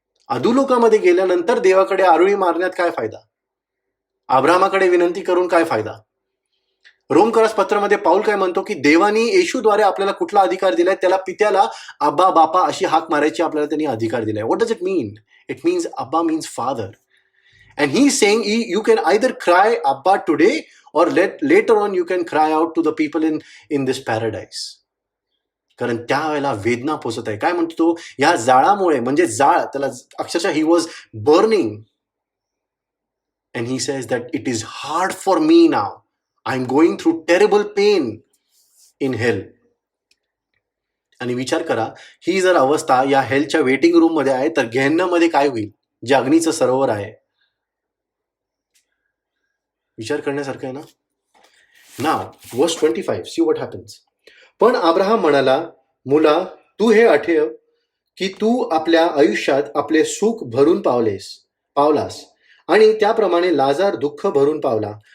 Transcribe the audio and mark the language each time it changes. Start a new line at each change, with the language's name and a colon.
Marathi: अधोलोकामध्ये गेल्यानंतर देवाकडे आरोळी मारण्यात काय फायदा, अब्रामाकडे विनंती करून काय फायदा. रोमकरास पत्रामध्ये पाऊल काय म्हणतो, की देवानी येशूद्वारे आपल्याला कुठला अधिकार दिलाय, त्याला पित्याला अब्बा बापा अशी हाक मारायची आपल्याला त्यांनी अधिकार दिलाय.
English: What does it mean? It means अब्बा means father. And he saying you can either cry अब्बा today or later on you can cry out to the people in this paradise.
Marathi: कारण त्यावेळेला वेदना पोचत आहे. काय म्हणतो तो, या जाळामुळे, म्हणजे जाळ, त्याला अक्षरशः
English: He was burning. And he says that it is hard for me now. I am going through terrible pain in hell.
Marathi: आणि विचार करा, ही जर अवस्था या हेलच्या वेटिंग रूम मध्ये आहे, तर गेहन्नमध्ये काय होईल, जे अग्नीचं सरोवर आहे. विचार करण्यासारखं आहे ना.
English: Now verse 25, see what happens.
Marathi: पण अब्राहम म्हणाला, मुला, तू हे आठव की तू आपल्या आयुष्यात आपले सुख भरून पावलास, आणि त्याप्रमाणे लाजार दुःख भरून पावला.